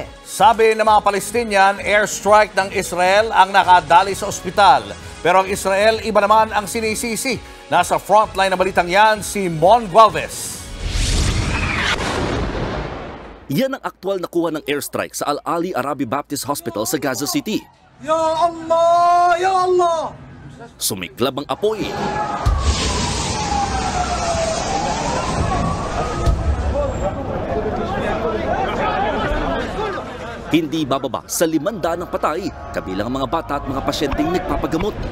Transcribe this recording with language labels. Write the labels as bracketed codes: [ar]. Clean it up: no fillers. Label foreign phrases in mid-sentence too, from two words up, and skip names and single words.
[tl] Sabi ng mga Palestinian, airstrike ng Israel ang nakadali sa ospital. Pero ang Israel, iba naman ang sinisisi. Nasa frontline na balitang yan, si Mon Gualvez. Yan ang aktwal na kuha ng airstrike sa Al-Ali Arabi Baptist Hospital sa Gaza City. [ar] يا الله! يا الله! [tl] Sumiklab ang apoy. Hindi bababa sa 500 ng patay, kabilang ang mga bata at mga pasyenteng nagpapagamot.